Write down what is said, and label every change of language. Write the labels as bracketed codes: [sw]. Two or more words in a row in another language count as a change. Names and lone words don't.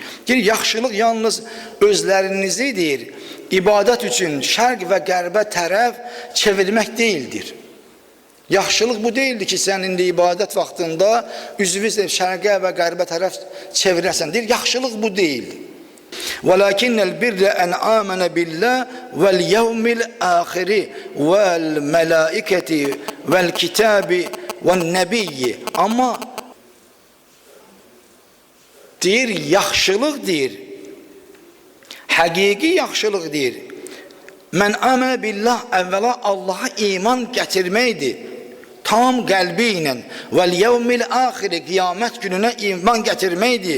[az] Deyir, yaxşılıq yalnız özlərinizi deyir, ibadət üçün şərq və qərbə tərəf çevirmək deyildir. Yaxşılıq bu deyildi ki, sən indi ibadət vaxtında üzvü şərqə və qərbə tərəf çevirəsən. Deyir, yaxşılıq bu deyil. [ar] وَلَكِنَّ الْبِرَّ أَنْ آمَنَ بِاللَّهِ وَالْيَوْمِ الْآخِرِ وَالْمَلَائِكَةِ وَالْكِتَابِ وَالنَّبِيِّ. [az] Ama deyir, yaxşılıq deyir, həqiqi yaxşılıq deyir, [ar] من آمن بالله, [az] əvvəla Allaha iman gətirməkdir. Tam qəlbi ilə. [ar] واليوم الآخر, [az] qiyamət gününə iman gətirməkdir.